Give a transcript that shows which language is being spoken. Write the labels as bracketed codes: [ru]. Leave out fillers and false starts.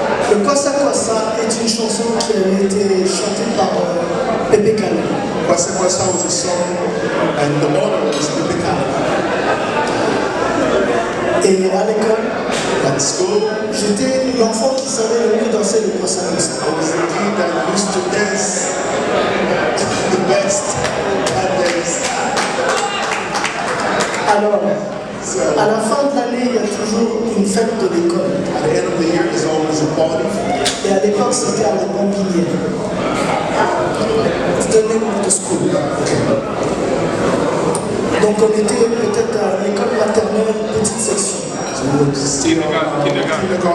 [fr] Le Kwassa Kwassa est une chanson qui a été chantée par Pepe Kalu. [en] Kwassa Kwassa was a song, and the owner was Pepe Kalu. [fr] Et à l'école, [en] At school, [fr] j'étais l'enfant qui savait le mieux danser le Kwassa Kwassa. [en] I was the kid that used to dance the best that days. [fr] Alors, [en] So, [fr] à la fin de l'année, il y a toujours une fête de l'école. [en] at the end of the year, there's always a party. [fr] Et à l'époque, c'était à la Bambinière. C'était le [en] name of the school. [fr] Donc on était peut-être à l'école maternelle, petite section. [en] So we were still kindergarten.